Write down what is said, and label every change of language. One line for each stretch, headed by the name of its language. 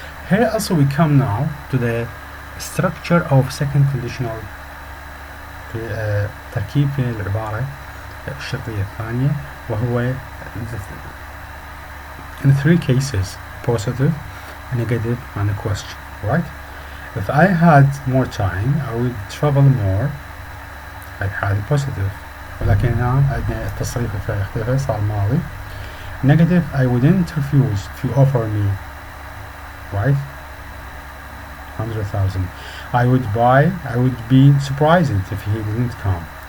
English: Here also we come now to the structure of second conditional
Arabic: تركيب العبارة الشرطية الثانية, وهو
English: in three cases: positive, negative, and a question. Right? If I had more time, I would travel more. I had positive.
Arabic: ولكن هنا عندنا التصريف يختلف صار ماضي.
English: Negative, I wouldn't refuse if you offer me. Right? 100,000. I would be surprised if he didn't come.